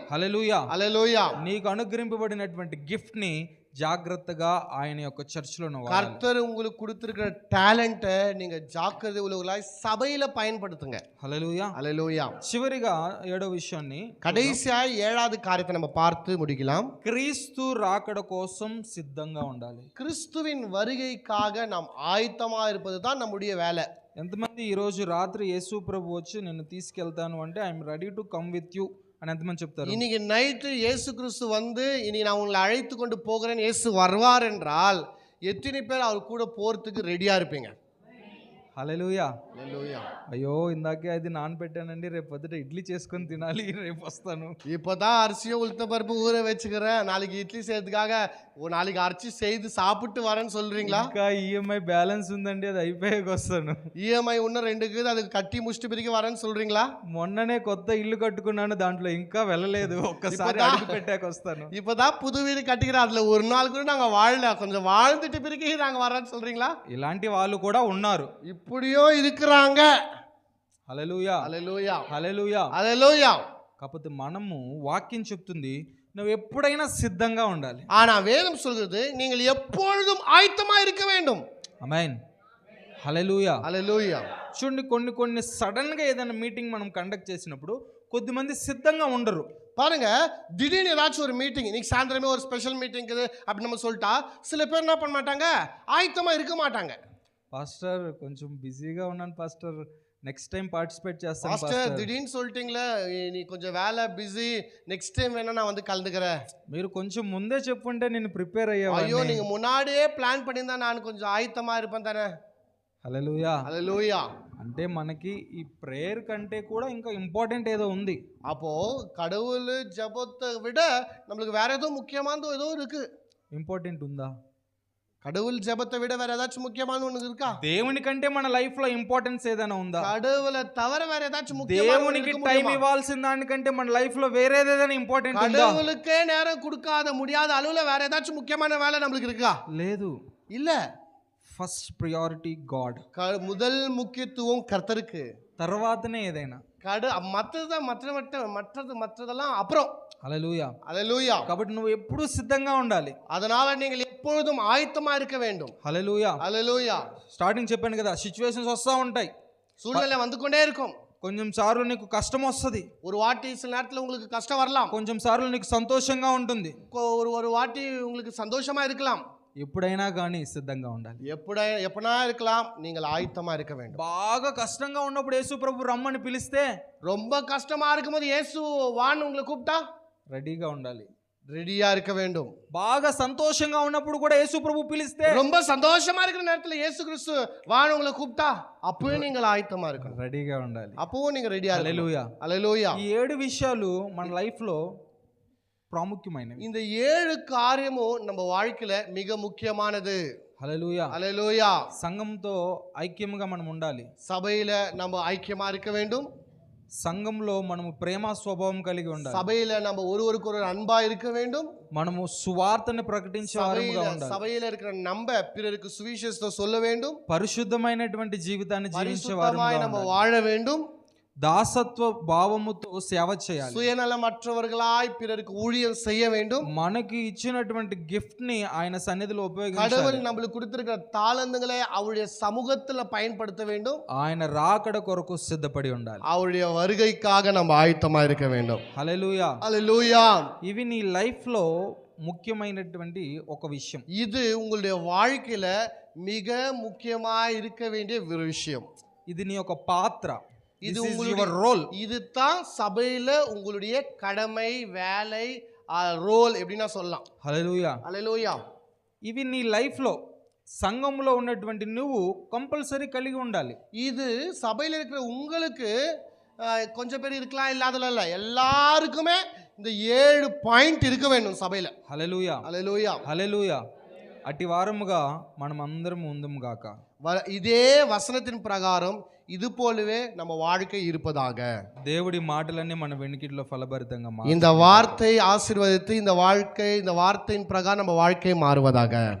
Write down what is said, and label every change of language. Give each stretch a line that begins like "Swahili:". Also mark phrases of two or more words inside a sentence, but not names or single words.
Telugu: హల్లెలూయా. హల్లెలూయా. నీకు అనుగ్రహింపబడినటువంటి గిఫ్ట్ ని జాగ్రత్తగా ఆయన యొక్క చర్చిలో
Tamil: கர்த்தர் உங்களுக்கு கொடுத்திருக்கிற டாலண்ட்டை நீங்க ஜாக்கிரதை உள்ளவர்களாய் சபையில பயன்படுத்துங்க.
Telugu: హల్లెలూయా. హల్లెలూయా. చివరిగా 7వ విషయాన్ని,
Tamil: கடைசியா 7வது காரியத்தை நம்ம பார்த்து முடிக்கலாம்.
Telugu: క్రీస్తు రాకడ కోసం సిద్ధంగా ఉండాలి.
Tamil: கிறிஸ்துவின் வருகைக்காக நாம் ஆயத்தமா இருப்பது தான் நம்முடைய வேலை.
Telugu: ఎంతమంది ఈరోజు రాత్రి యేసు ప్రభు వచ్చి నిన్ను తీసుకెళ్తాను అంటే
English: I'm ready to come with you
Telugu: అని ఎంతమంది చెప్తారు?
Tamil: இன்னைக்கு நைட்டு இயேசு கிறிஸ்து வந்து இனி நான் உங்களை அழைத்து கொண்டு போகிறேன், இயேசு வருவார் என்றால் எத்தனை பேர் அவர் கூட போறதுக்கு ரெடியா இருப்பீங்க?
Telugu: హల్లెలూయా. హల్లెలూయా. అయ్యో ఇందాకే అది నానబెట్టానండి, రేపు పొద్దుట ఇడ్లీ చేసుకొని తినాలి, రేపు వస్తాను.
Tamil: இப்போதான் அரிசியும் உளுத்த பருப்பு ஊற வச்சுக்கிறேன், நாளைக்கு இட்லி செய்யறதுக்காக நாளைக்கு அரிசி செய்து சாப்பிட்டு வரேன்னு சொல்றீங்களா?
Telugu: ఇంకా ఈఎంఐ బ్యాలెన్స్ ఉందండి, అది అయిపోయాక వస్తాను. ఈఎంఐ ఉన్న 2க்கு అది కట్టి ముష్టి పిరికి
Tamil: வரேன்னு சொல்றீங்களா?
Telugu: మొన్ననే కొత్త ఇల్లు కట్టుకున్నాను, దాంట్లో ఇంకా వెళ్ళలేదు, ఒక్కసారి అడుగు పెట్టాక వస్తాను.
Tamil: இப்போதான் புது வீடு கட்டிக்கிறேன், அதுல ஒரு நாள் கூட நாங்க வாழல, கொஞ்சம் வாழ்ந்துட்டு பிறகு நாங்க வரேன்னு சொல்றீங்களா?
Telugu: ఇలాంటి వాళ్ళు కూడా ఉన్నారు.
Tamil: இப்படியோ இருக்கிறாங்க.
Telugu: హల్లెలూయా. హల్లెలూయా. హల్లెలూయా. హల్లెలూయా. కాకపోతే మనము వాక్యం చెప్తుంది నువ్వు ఎప్పుడైనా సిద్ధంగా ఉండాలి.
Tamil: ஆனா வேதம் சொல்கிறது நீங்கள் எப்பொழுதும் ஆயத்தமா இருக்க வேண்டும்.
Telugu: ఆమేన్. హల్లెలూయా. హల్లెలూయా. చూడండి, కొన్ని సడన్ గా ఏదైనా మీటింగ్ మనం కండక్ట్ చేసినప్పుడు కొద్దిమంది సిద్ధంగా ఉండరు.
Tamil: பாருங்க, திடீர்னு ஏதாச்சும் ஒரு மீட்டிங், இன்னைக்கு சாயந்தரமே ஒரு
English: special meeting
Tamil: இருக்குது அப்படி நம்ம சொல்லிட்டா சில பேர் என்ன பண்ண மாட்டாங்க, ஆயத்தமா இருக்க மாட்டாங்க.
Telugu: పాస్టర్ కొంచెం బిజీగా ఉన్నాను పాస్టర్,
English: next time participate
Telugu: చేస్తాను
Tamil: பாஸ்டர்
Telugu: పాస్టర్.
Tamil: திடீர்னு சொல்லிட்டீங்களே நீ கொஞ்சம் வேலை பிஸி
English: next time
Tamil: வேணா நான் வந்து கலந்துக்கிறேன்.
Telugu: మీరు కొంచెం ముందే చెప్పుంటే నేను ప్రిపేర్
Tamil: ஐயோ
Telugu: అయ్యేవాడిని.
Tamil: நீங்க முன்னாடியே பிளான் பண்ணியிருந்தா நான் கொஞ்சம் ஆயத்தமா இருப்பேன் தானே.
Telugu: హల్లెలూయా.
Tamil: ஹalleluya.
Telugu: అంటే మనకి ఈ ప్రేయర్ కంటే కూడా ఇంకా ఇంపార్టెంట్ ఏదో ఉంది.
Tamil: அப்போ கடவுள் ஜெபத்தை விட நம்மளுக்கு வேற ஏதோ முக்கியமானது ஏதோ இருக்கு.
Telugu: ఇంపార్టెంట్ ఉందా?
Tamil: கடவுள் ஜெபத்தை விட வேற ஏதாச்சும் முக்கியமான ஒண்ணு இருக்கா?
Telugu: దేవుని కంటే మన లైఫ్ లో ఇంపార్టెన్స్ ఏదైనా ఉందా?
Tamil: கடவுளை தவிர வேற ஏதாச்சும் முக்கியமான
Telugu: దేవునికి టైం ఇవ్వాల్సిన దానికంటే మన లైఫ్ లో వేరేది ఏదైనా ఇంపార్టెంట్ ఉందా?
Tamil: கடவுளுக்கே நேரம் கொடுக்காத முடியாத அளவுல வேற ஏதாச்சும் முக்கியமான வேலை நம்மளுக்கு இருக்கா?
Telugu: లేదు.
Tamil: இல்ல.
English: first priority God.
Tamil: முதல் முக்கியத்துவம் கர்த்தருக்கு,
Telugu: తర్వాతనే ఏదైనా.
Tamil: மற்றதெல்லாம் அப்புறம்.
Telugu: హల్లెలూయా.
Tamil: ஹalleluya.
Telugu: కాబట్టి నువ్వు ఎప్పుడూ సిద్ధంగా ఉండాలి.
Tamil: அதனால நீங்கள் எப்பொழுதும் ஆயத்தமா இருக்க வேண்டும்.
Telugu: హల్లెలూయా.
Tamil: ஹalleluya.
Telugu: స్టార్టింగ్ చెప్పాను కదా, సిచ్యువేషన్స్ వస్తూ ఉంటాయి.
Tamil: சூழ்நிலை வந்து கொண்டே இருக்கும்.
Telugu: కొంచెం సార్లు నీకు కష్టం వస్తుంది,
Tamil: ஒரு வாட்டி சில நேரத்துல உங்களுக்கு கஷ்டம் வரலாம்,
Telugu: కొంచెం సార్లు నీకు సంతోషంగా ఉంటుంది.
Tamil: ஒரு வாட்டி உங்களுக்கு சந்தோஷமா இருக்கலாம்.
Telugu: ఎప్పుడైనా కానీ సిద్ధంగా ఉండాలి.
Tamil: எப்பனா இருக்கலாம், நீங்கள் ஆயத்தமா இருக்க வேண்டும்.
Telugu: బాగా కష్టంగా ఉన్నప్పుడు యేసు ప్రభు రమ్మని పిలిస్తే,
Tamil: ரொம்ப கஷ்டமா இருக்கும்போது இயேசு வான்னு உங்களை கூப்பிட்டா
Telugu: రెడీగా ఉండాలి.
Tamil: ரெடியா இருக்க வேண்டும்.
Telugu: బాగా సంతోషంగా ఉన్నప్పుడు కూడా యేసు ప్రభు పిలిస్తే,
Tamil: ரொம்ப சந்தோஷமா இருக்கிற நேரத்துல இயேசு கிறிஸ்து வான்னு உங்களை கூப்பிட்டா அப்பவே நீங்கள் ஆயத்தமா இருக்கணும்.
Telugu: రెడీగా ఉండాలి.
Tamil: அப்பவும் நீங்க ரெடியா இருக்கணும்.
Telugu: హల్లెలూయా.
Tamil: ஹalleluya.
Telugu: ఈ 7 విషయాలు మన లైఫ్ లో ప్రాముఖ్యమైనవి.
Tamil: இந்த 7 காரியமும் நம்ம வாழ்க்கையில மிக முக்கியமானது.
Telugu: హల్లెలూయా.
Tamil: ஹalleluya.
Telugu: సంఘంతో ఐక్యముగా మనం ఉండాలి.
Tamil: சபையில நம்ம ஐக்கியமா இருக்க வேண்டும்.
Telugu: సంఘంలో మనము ప్రేమ స్వభావం కలిగి ఉండాలి.
Tamil: சபையில நம்ம ஒருவருக்கு ஒரு அன்பா இருக்க வேண்டும்.
Telugu: మనము సువార్తను ప్రకటించే వారముగా ఉండాలి.
Tamil: சபையில இருக்கிற நம்ம பிறருக்கு சுவிசேஷத்தை சொல்ல வேண்டும்.
Telugu: పరిశుద్ధమైనటువంటి జీవితాన్ని జీవించే వారముగా
Tamil: பரிசுத்தமாய் நம்ம
Telugu: ఉండాలి.
Tamil: வாழ வேண்டும்.
Telugu: దాసత్వ భావముతో సేవ చేయాలి.
Tamil: சுயநலமற்றவர்களாய் பிறருக்கு ஊழியம் செய்ய வேண்டும்.
Telugu: మనకి ఇచ్చినటువంటి గిఫ్ట్ ని ఆయన సన్నిధిలో ఉపయోగించాలి.
Tamil: கடவுள் நம்மளுக்கு கொடுத்திருக்கிற தாளந்துகளை அவருடைய சமூகத்துல பயன்படுத்த வேண்டும்.
Telugu: ఆయన రాకడ కొరకు సిద్ధపడి ఉండాలి.
Tamil: அவருடைய வருகைக்காக நம்ம ஆயத்தமா இருக்க வேண்டும்.
Telugu: హల్లెలూయా.
Tamil: ஹalleluya.
Telugu: ఇవి నీ లైఫ్ లో ముఖ్యమైనటువంటి ఒక విషయం.
Tamil: இது உங்களுடைய வாழ்க்கையில மிக முக்கியமா இருக்க வேண்டிய ஒரு விஷயம்.
Telugu: ఇది నీ యొక్క పాత్ర.
Tamil: இது
English: This is
Tamil: உங்களுடைய
English: your role.
Tamil: இதுதான் சபையில உங்களுடைய கடமை, வேலை, ரோல் எப்படின்னா சொல்லலாம்.
Telugu: హల్లెలూయా.
Tamil: ஹalleluya.
Telugu: ఇవి నీ లైఫ్ లో సంఘంలో ఉన్నటువంటి నువ్వు కంపల్సరీ కలిగి ఉండాలి.
Tamil: இது சபையில இருக்கிற உங்களுக்கு கொஞ்சம் பேர் இருக்கலாம், இல்லாதல இல்ல, எல்லாருக்குமே இந்த 7 பாயிண்ட் இருக்க வேண்டும் சபையில.
Telugu: హల్లెలూయా.
Tamil: ஹalleluya.
Telugu: హల్లెలూయా. అట్టి వారముగా మనం అందరం ఉందుము గాక.
Tamil: இதே வசனத்தின் பிரகாரம் இது போலவே நம்ம வாழ்க்கை இருப்பதாக.
Telugu: దేవుడి మాటలన్నీ మన వెనుకిట్లో ఫలభరితంగా మారు.
Tamil: இந்த வார்த்தை ஆசீர்வதித்து இந்த வார்த்தையின் பிரகாரம் நம்ம வாழ்க்கை மாறுவதாக.